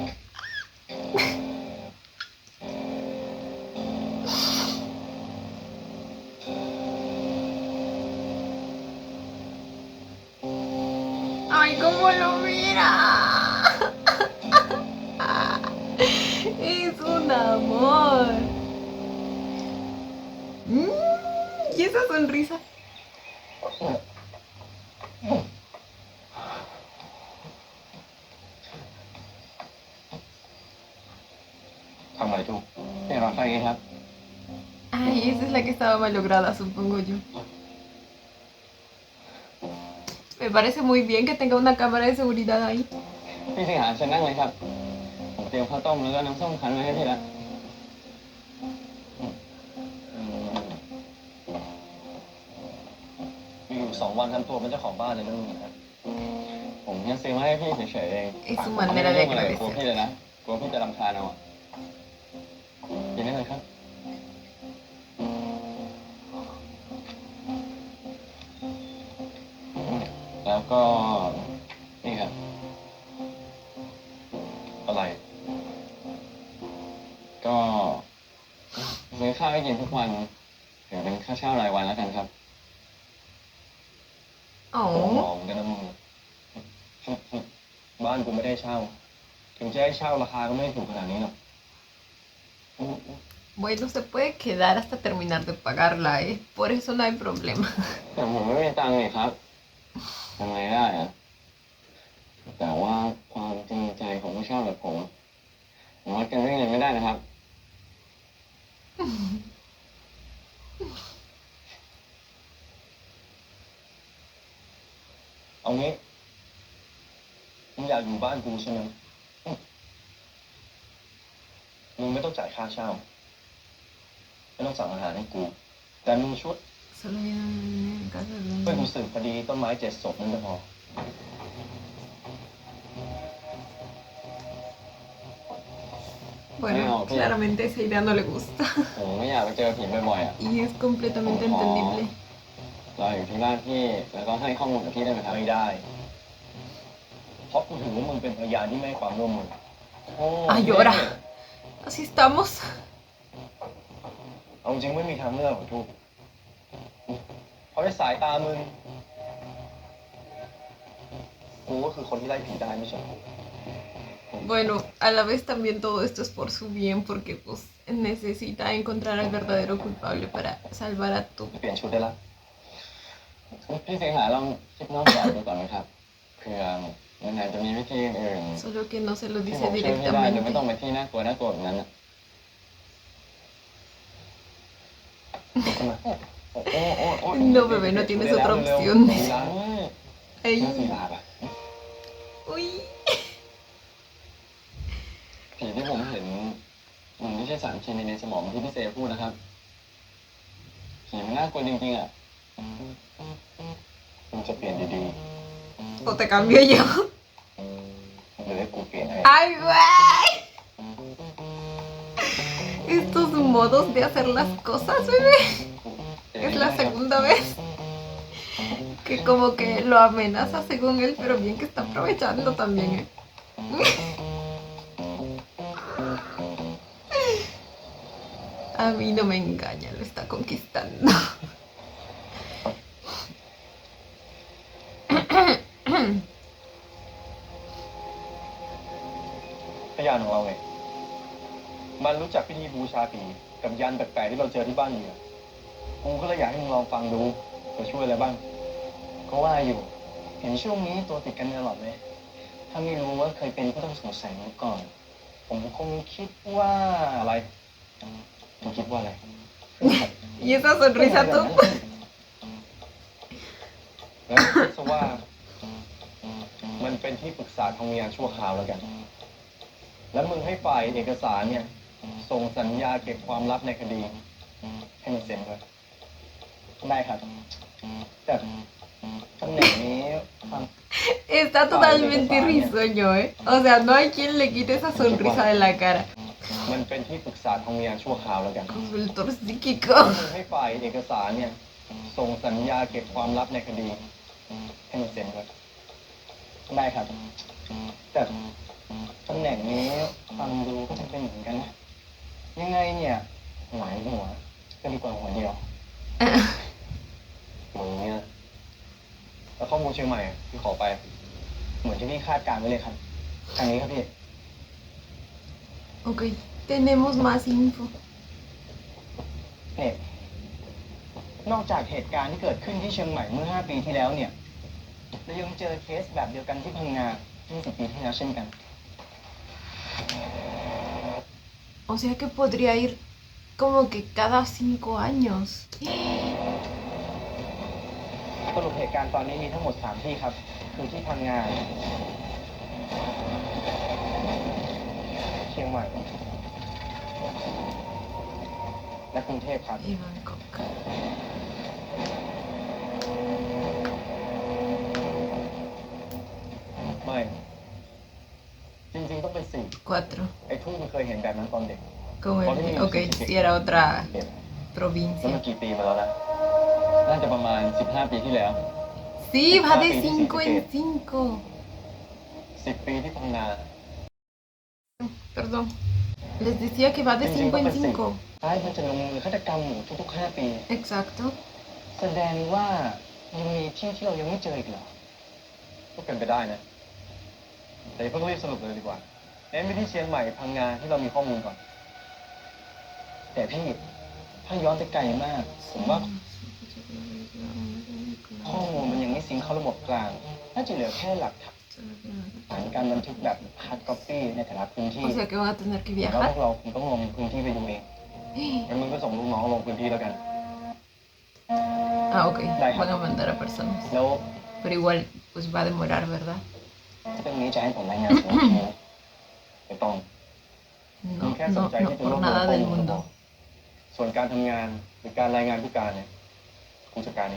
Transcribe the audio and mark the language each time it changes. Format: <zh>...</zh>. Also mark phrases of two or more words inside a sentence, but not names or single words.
<es>¡Ay, cómo lo mira! Es un amor. ¿Y esa sonrisa?</es> <th>ทำอะไรทุกเนี่ยรอไฟไงครับ</th> <es>Ay, esa es la que estaba malograda, supongo yo. Me parece muy bien que tenga una cámara de seguridad ahí.</es> <th>พี่สิงหาเชิญนั่งเลยครับ ผมเตรียมข้าวต้มแล้วก็น้ำส้มคั้นไว้ให้พี่ละมีอยู่2 วันทำตัวเป็นเจ้าของบ้านเลยนะมึงครับผมแค่ซื้อมาให้พี่เฉยๆเอง</th> <es>Es su manera de</es> <th>ผมไม่ได้ยุ่งอะไรกับกลัว</th> <es>agradecer.</es> <th>พี่เลยนะกลัวพี่จะรำคาญเอาอะกินได้เลยครับ แล้วก็นี่ครับ อะไร ก็ซื้อข้าวให้กินทุกวันถือเป็นค่าเช่ารายวันแล้วกันครับ หอ</th> <es>Oh,</es> <th>มกันนะมึง บ้านกูไม่ได้เช่า ถึงจะให้เช่าราคาก็ไม่ได้ถูกขนาดนี้หรอก</th> <es>bueno, se puede quedar hasta terminar de pagarla, ¿eh? Por eso no hay problema.</es> <th>แต่ผมไม่มีตังค์นี่ครับทำไงได้อะแต่ว่าความจริงใจของผู้เช่าแบบผมวัดกันด้วยเงินไม่ได้นะครับ เอางี้มึงอยากอยู่บ้านกูใช่ไหมมึงไม่ต้องจ่ายค่าเช่า ไม่ต้องสั่งอาหารให้กู แต่มีชุด</th> <es>Solo vienen en casa de</es> <th>เพื่อกู</th> <es>un...</es> <th>สืบคดีต้นไม้7 ศพนั่นก็พอ</th> <es>Bueno, No, claro. claramente esa idea no le gusta.</es> <th>ผมไม่อยากไปเจอผีบ่อยๆอ่ะ</th> <es>Y es completamente entendible.</es> <th>รออยู่ที่บ้านพี่แล้วก็ให้ข้อมูลกับพี่ได้ไหมครับ ไม่ได้ เพราะกูถือว่ามึงเป็นพยานที่ไม่ให้ความร่วมมือ</th> <es>Ah, llora. Así estamos.</es> <th>เอาจริงไม่มีทางเลือกของทุกเพราะในสายตามึง กูก็คือคนที่ไล่ผีได้ไม่ใช่เหรอ</th> <es>Bueno, a la vez también todo esto es por su bien, porque pues necesita encontrar al verdadero culpable para salvar a tu.</es> <th>เปลี่ยนชุดได้ละ พี่สิงหาลองคิดนอกกรอบดูก่อนไหมครับเผื่อมันอาจจะมีวิธีอื่น</th> <es>Solo que no se lo</es> <th>ที่</th> <es>dice</es> <th>ผมช่วยพี่ได้โดยไม่</th> <es>directamente.</es> <th>ต้องไปที่น่ากลัวแบบนั้นอ่ะ</th> <es>No, bebé, no tienes otra opción.</es> <th>ไอ้</th> <es>Ay,</es> <th>สีลาบอ่ะ</th> <es>uy.</es> <th>ผีที่ผมเห็นมันไม่ใช่สารเคมีในสมองที่พี่เซพูดนะครับผีมันน่ากลัวจริงๆอ่ะ มึงจะเปลี่ยนดี</th> <es>O te cambio yo.</es> <th>ๆหรือให้กูเปลี่ยนให้</th> <es>Ay, güey. Estos modos de hacer las cosas, bebé. Es la segunda vez que como que lo amenaza según él, pero bien que está aprovechando también, ¿eh? A mí no me engaña, lo está conquistando.</es> <th>พยานของเราไง มันรู้จักพิธีบูชาผีกับยันแปลกๆที่เราเจอที่บ้านเหยื่อกูก็เลยอยากให้มึงลองฟังดูจะช่วยอะไรบ้าง ผ ก็ว่าอยู่ เห็นช่วงนี้ตัวติดกันตลอดเลย ถ้าไม่รู้ว่าเคยเป็นผู้ต้องสงสัยมาก่อน ผมคงคิดว่าอะไรผมคิดว่าอะไร</th> <es>Y esa sonrisa tú.</es> <th>แล้วคิดซะว่า มันเป็นที่ปรึกษาทางวิญญาณชั่วคราวแล้วกัน แล้วมึงให้ฝ่ายเอกสารเนี่ย ส่งสัญญาเก็บความลับในคดี ให้มันเซ็นด้วย ได้ครับ แต่ตำแหน่งนี้ความ</th> <es>Está totalmente risueño, ¿eh? O sea, no hay quien le quite esa sonrisa de la cara.</es> <th>มันเป็นที่ปรึกษาทางวิญญาณชั่วคราวแล้วกัน</th> <es>Consultor psíquico.</es> <th>มึงให้ฝ่ายเอกสารเนี่ย ส่งสัญญาเก็บความลับในคดี ให้มันเซ็นด้วย ได้ครับ แต่ตำแหน่งนี้ฟังดูก็จะเป็นเหมือนกันนะ ยังไงเนี่ยหลายหัวก็ดีกว่าหัวเดียว มึงเนี่ยแล้วข้อมูลเชียงใหม่อะที่ขอไป เหมือนที่พี่คาดการณ์ไว้เลยครับ ทางนี้ครับพี่</th> <es>Ok, tenemos más info.</es> <th>เนี่ยนอกจากเหตุการณ์ที่เกิดขึ้นที่เชียงใหม่เมื่อ 5 ปีที่แล้วเนี่ยเรายังเจอเคสแบบเดียวกันที่พังงา 20 ปีที่แล้วเช่นกัน</th> <es>O sea que podría ir como que cada 5 años.</es> <th>สรุปเหตุการณ์ตอนนี้มีทั้งหมด 3 ที่ครับ คือที่พังงา เชียงใหม่ และกรุงเทพครับ</th> <es>Y Bangkok.</es> <th>ไม่ จริงๆต้องเป็นสี่</th> <es>4.</es> <th>ไอ้ทุ่งมันเคยเห็นแบบนั้นตอนเด็ก</th> <es>Como el... Ok, si era otra</es> <th>แล้ว</th> <es>provincia.</es> <th>มันกี่ปีมาแล้วนะ น่าจะประมาณ 15 ปีที่แล้ว</th> <es>Sí, va de 5 en 5.</es> <th>10 ปีที่พังงา</th> <es>Perdón. Les decía que va de 5 en 5.</es> <th>ท้ายมันจะลงมือฆาตกรรมหมู่ทุกๆ 5 ปี</th> <es>Exacto.</es> <th>แสดงว่ายังมีที่ที่เรายังไม่เจออีกเหรอ ก็เป็นไปได้นะ แต่อย่าเพิ่งรีบสรุปเลยดีกว่า เน้นไปที่เชียงใหม่พังงาที่เรามีข้อมูลก่อน แต่พี่ ถ้าย้อนไปไกลมาก ผมว่าข้อมูลมันยังไม่ซิงค์เข้าระบบกลาง น่าจะเหลือแค่หลักฐานการบันทึกแบบ</th> <en>hard copy</en> <th>ในแต่ละพื้นที่</th> <es>O sea que van a tener que</es> <th>ผมว่าพว</th> <es>viajar.</es> <th>กเราคงต้องลงพื้นที่ไปดูเอง งั้นมึงก็ส่งลูกน้องลงพื้นที่แล้วกัน</th> <es>Ah, ok. Like- Van a mandar a personas.</es> <th>แล้ว</th> <es>Pero igual, pues va a demorar, ¿verdad?</es> <th>เรื่องนี้จะให้ผมรายงานส่วนที ไม่ต้อง</th> <es>No,</es> <th>แค่สน</th> <es>no,</es> <th>ใจ</th> <es>no</es> <th>ที่จะ</th> <es>por</es> <th>รวบรวม</th> <es>nada</es> <th>ข้อ</th> <es>del</es> <th>มูลก็พอ</th> <es>mundo.</es> <th>ส่วนการทำงานหรือการรายงานผู้การเนี่ยผู้จัดการเอง</th>